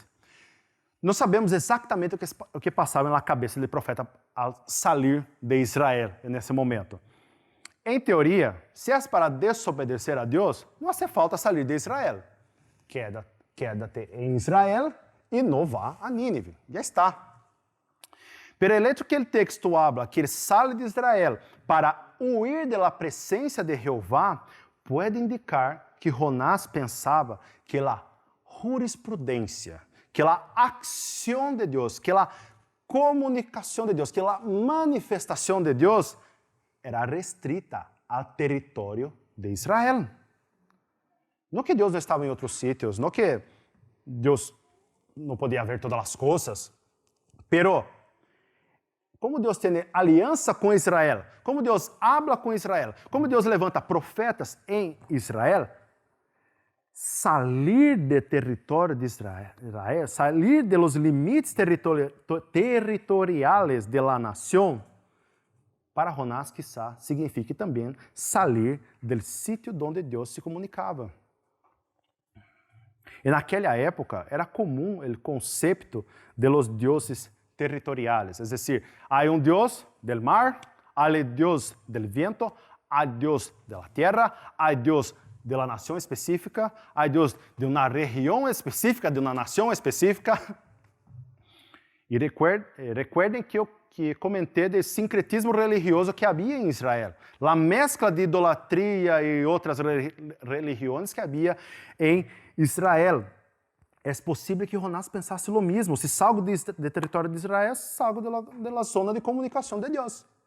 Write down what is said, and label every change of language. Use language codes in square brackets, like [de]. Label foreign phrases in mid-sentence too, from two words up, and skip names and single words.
[pt] Não sabemos exatamente o que passava na cabeça do profeta ao sair de Israel nesse momento. Em teoria, se é para desobedecer a Deus, não [es] hace falta [pt] sair de Israel. Quédate em Israel e não vá a Nínive. Já está. [es] Pero el hecho que el texto habla que [pt] ele [es] sale de Israel para huir de la presencia de Jehová [pt] pode indicar que Jonás pensava que a jurisprudência, que a acção de Deus, que a comunicação de Deus, que a manifestação de Deus era restrita ao território de Israel. Não que Deus não estava em outros sítios, não que Deus não podia ver todas as coisas, pero como Deus tem aliança com Israel, como Deus habla com Israel, como Deus levanta profetas em Israel, salir do território de Israel, [es] salir de los limites territoriales de la nación, [pt] para Jonás, [es] quizá, signifique [pt] também sair do sítio onde Deus se comunicava. E naquela época era comum o conceito [es] de los dioses territoriales, es decir, hay un Dios del mar, hay Dios del viento, hay Dios de la tierra, hay Dios de la nación específica, hay Dios de una región específica, de una nación específica. [pt] E recuerden que eu comentei do sincretismo religioso que havia em Israel, a mescla de idolatria e outras religiões que havia em Israel. É possível que Jonás pensasse o mesmo. Se salgo do território de Israel, salgo da zona de comunicação de Deus.